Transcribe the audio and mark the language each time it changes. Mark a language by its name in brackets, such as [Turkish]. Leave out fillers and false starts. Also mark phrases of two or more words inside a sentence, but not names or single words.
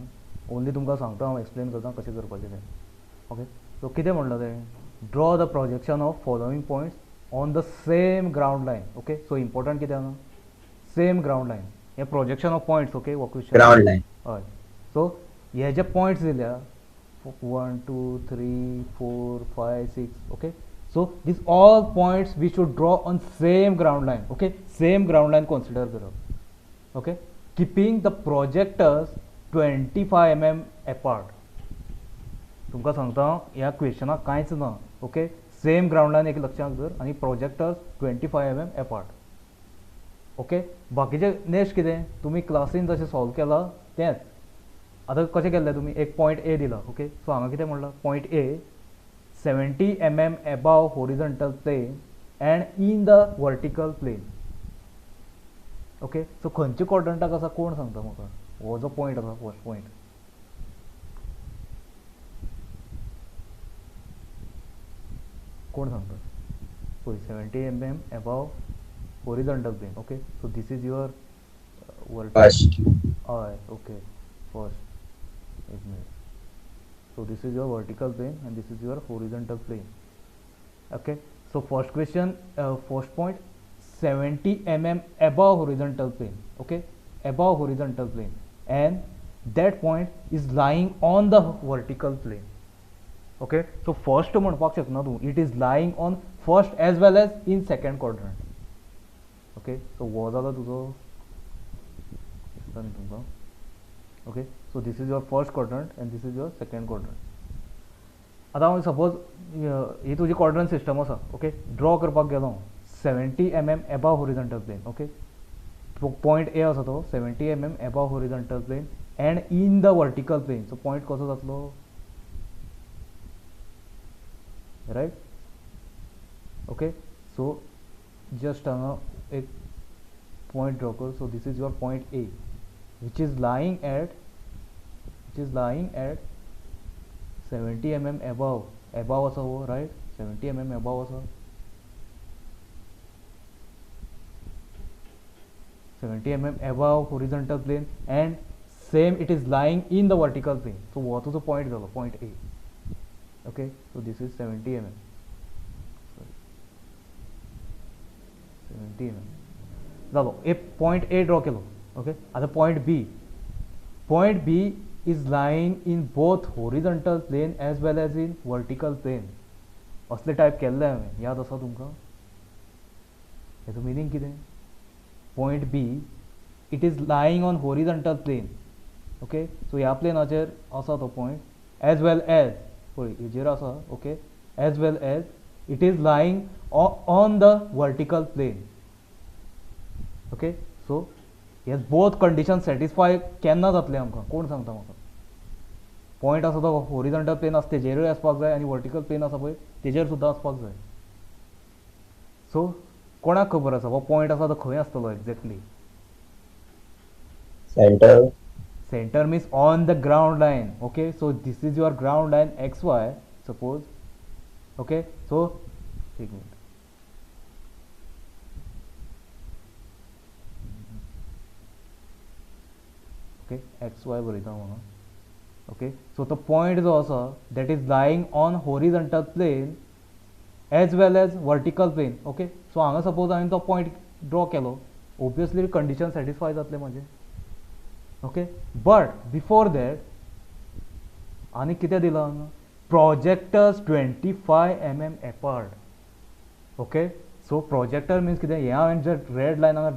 [English] ओन्ली [Konkani] तुमकां सांगता हांव, एक्सप्लेन करता कशें करपाचें तें. [English] okay so [Konkani] कितें म्हणलां तें, [English] draw the projection of following points on the same ground line. okay so important [Konkani] कितें हांगा, [English] same ground line. हें projection of points. okay हो question. ground line. [Konkani] हय सो हे जे पॉयंट्स दिल्या 1 2 3 4 5 6 ओके. [English] So these all points we should draw on same ground line. Okay, same ground line consider करप. Okay, keeping the projectors 25 mm apart. [Konkani] तुमकां सांगता ह्या क्वेश्चनाक कांयच ना. [English] okay same ground line [Konkani] एक लक्षांत दर आनी [English] projectors 25 mm apart. [Konkani] ओके बाकीचे नेक्स्ट कितें तुमी क्लासीन जशें सॉल्व केलां तेंच. आतां कशें केल्लें तुमी एक पॉयंट ए दिला. [English] okay so [Konkani] हांगा कितें म्हणलां [English] point A 70 mm above horizontal plane and in the vertical plane. okay so [Konkani] खंयच्या क्वाड्रंटाक आसा कोण सांगता म्हाका. हो जो पॉयंट आसा [English] first point [Konkani] कोण सांगता पळय [English] 70 mm above horizontal plane. okay so this is your फर्स्ट. [Konkani] हय [English] okay first [Konkani] एक मिनिट. [English] So this is your vertical plane and this is your horizontal plane. Okay so first question, first point 70 mm above horizontal plane. Okay above horizontal plane and that point is lying on the vertical plane. Okay so first [Konkani] म्हणपाक शकना तूं, [English] it is lying on first as well as in second quadrant. Okay so [Konkani] हो जालो तुजो दिसता न्ही तुमकां. [English] Okay so this is your first quadrant and this is your second quadrant. [Konkani] आतां हांव सपोज ही तुजी [English] quadrant system आसा okay draw [Konkani] करपाक गेलो हांव [English] 70 mm above horizontal plane okay point A [Konkani] आसा तो [English] 70 mm above horizontal plane and in the vertical plane so point [Konkani] कसो जातलो [English] right okay so just [Konkani] हांगा एक पॉयंट ड्रॉ कर [English] so this is your point A which is lying at 70 mm above [Konkani] असा हो [English] right 70 mm above असा 70 mm above horizontal plane and same it is lying in the vertical plane so what is the point zalo point A okay so this is 70 mm sorry 70 mm [Konkani] zalo एक [English] point A draw केलो okay आता point B is lying in both horizontal plane as well as in vertical plane असले टाइप [Konkani] केल्ले हांवें याद आसा तुमकां हेचो मिनींग कितें [English] point B it is lying on horizontal plane okay so [Konkani] ह्या प्लेनाचेर आसा तो [English] point as well as [Konkani] पळय हेजेर आसा [English] okay as well as it is lying on the vertical plane okay so [Konkani] हे [English] both condition satisfy [Konkani] केन्ना जातले आमकां कोण सांगता म्हाका पॉयंट आसा तो [English] horizontal plane [Konkani] आसा तेजेरूय आसपाक जाय आनी [English] vertical plane [Konkani] आसा पळय तेजेर सुद्दां आसपाक जाय सो कोणाक खबर आसा हो पॉयंट आसा तो खंय आसतलो एक्झॅक्टली [English] center means on the ground line okay so this is your ground line XY suppose okay so [Konkani] एक मिनिट [English] okay XY [Konkani] बरयता हांव [English] okay so the point [Konkani] जो आसा [English] that is lying on horizontal plane as well as vertical plane okay so हांगा सपोज [Konkani] हांवें तो [English] point draw केलो obviously condition satisfy [Konkani] जातले म्हाजे [English] okay but before that [Konkani] आनी कितें दिलां हांगा [English] projectors 25 mm apart okay so projector means [Konkani] कितें हें हांवें जे [English] red line हांगा